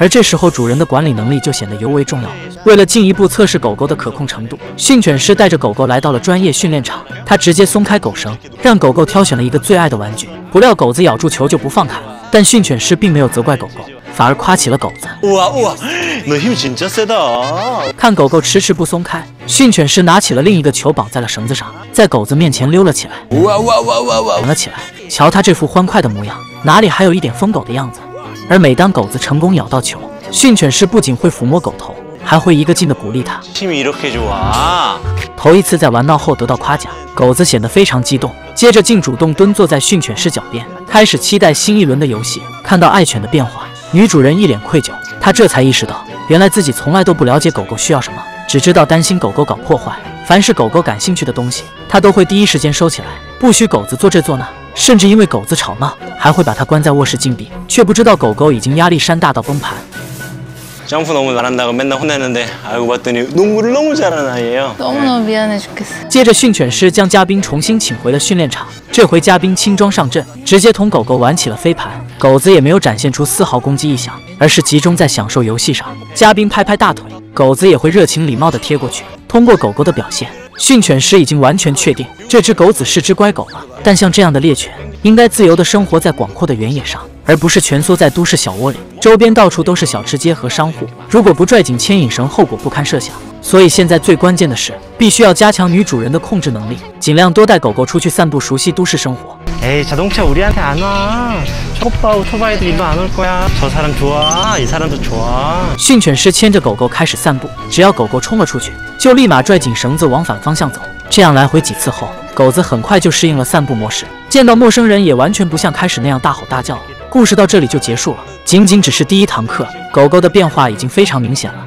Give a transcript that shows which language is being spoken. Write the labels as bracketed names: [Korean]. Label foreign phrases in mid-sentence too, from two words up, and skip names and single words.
[Chinese] 而这时候主人的管理能力就显得尤为重要。为了进一步测试狗狗的可控程度，训犬师带着狗狗来到了专业训练场。他直接松开狗绳，让狗狗挑选了一个最爱的玩具。不料狗子咬住球就不放开了，但训犬师并没有责怪狗狗，反而夸起了狗子。 [Korean] 哇，너 힘 진짜 세다。 [Chinese] 看狗狗迟迟不松开，训犬师拿起了另一个球绑在了绳子上，在狗子面前溜了起来，玩了起来。瞧他这副欢快的模样，哪里还有一点疯狗的样子？而每当狗子成功咬到球，训犬师不仅会抚摸狗头，还会一个劲的鼓励他。 [Korean] 힘이 이렇게 좋아。 [Chinese] 头一次在玩闹后得到夸奖，狗子显得非常激动，接着竟主动蹲坐在训犬师脚边，开始期待新一轮的游戏。看到爱犬的变化，女主人一脸愧疚，她这才意识到，原来自己从来都不了解狗狗需要什么，只知道担心狗狗搞破坏。凡是狗狗感兴趣的东西，她都会第一时间收起来，不许狗子做这做那，甚至因为狗子吵闹，还会把它关在卧室禁闭，却不知道狗狗已经压力山大到崩盘。 [Korean] 점프 너무 잘한다고 맨날 혼내는데 알고 봤더니 농구를 너무 잘하는 아이예요. 너무너무 미안해 죽겠어. [Chinese] 接着训犬师将嘉宾重新请回了训练场，这回嘉宾轻装上阵，直接同狗狗玩起了飞盘。狗子也没有展现出丝毫攻击意向，而是集中在享受游戏上。嘉宾拍拍大腿，狗子也会热情礼貌地贴过去。通过狗狗的表现，训犬师已经完全确定这只狗子是只乖狗了。但像这样的猎犬，应该自由地生活在广阔的原野上，而不是蜷缩在都市小窝里，周边到处都是小吃街和商户，如果不拽紧牵引绳，后果不堪设想。所以现在最关键的是，必须要加强女主人的控制能力，尽量多带狗狗出去散步，熟悉都市生活。 [Korean] 에이 자동차 우리한테 안 와. 초코바 오토바이도 일로 안 올 거야. 저 사람 좋아. 이 사람도 좋아. [Chinese] 训犬师牵着狗狗开始散步，只要狗狗冲了出去，就立马拽紧绳子往反方向走。这样来回几次后，狗子很快就适应了散步模式，见到陌生人也完全不像开始那样大吼大叫了。故事到这里就结束了，仅仅只是第一堂课，狗狗的变化已经非常明显了。